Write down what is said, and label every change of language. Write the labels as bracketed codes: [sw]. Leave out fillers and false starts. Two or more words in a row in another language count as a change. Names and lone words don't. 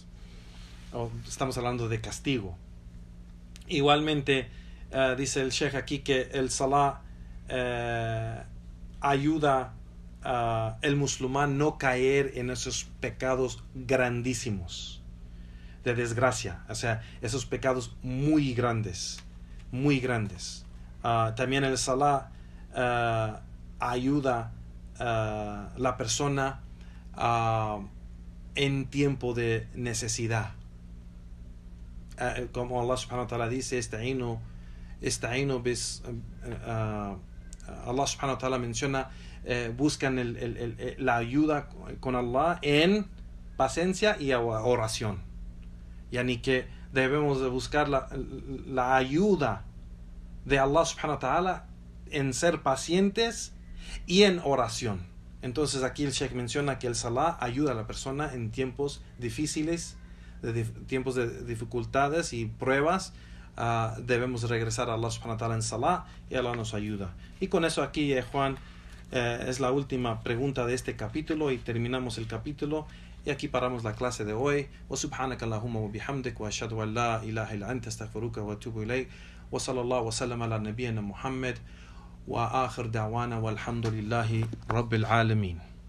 [es] Estamos hablando de castigo. Igualmente dice el Sheikh aquí que el salah ayuda el musulmán no caer en esos pecados grandísimos de desgracia, o sea, esos pecados muy grandes. También el salah ayuda a la persona en tiempo de necesidad. Como Allah [ar] سبحانه وتعالى [es] dice, Allah [ar] سبحانه وتعالى [es] menciona, buscan la ayuda con Allah en paciencia y oración. Yani que debemos de buscar la ayuda de Allah [ar] سبحانه وتعالى [es] en ser pacientes y en oración. Entonces aquí el Sheikh menciona que el salah ayuda a la persona en tiempos difíciles, tiempos de dificultades y pruebas. Debemos regresar a Allah [ar] سبحانه وتعالى [es] en salah y Allah nos ayuda. Y con eso aquí, Juan, es la última pregunta de este capítulo y terminamos el capítulo. Y aquí paramos la clase de hoy. [ar] وسبحانك اللهم وبحمدك وأشهد أن لا إله إلا أنت أستغفرك وأتوب إليك. وصلى الله وسلم على نبينا محمد وآخر دعوانا والحمد لله رب العالمين.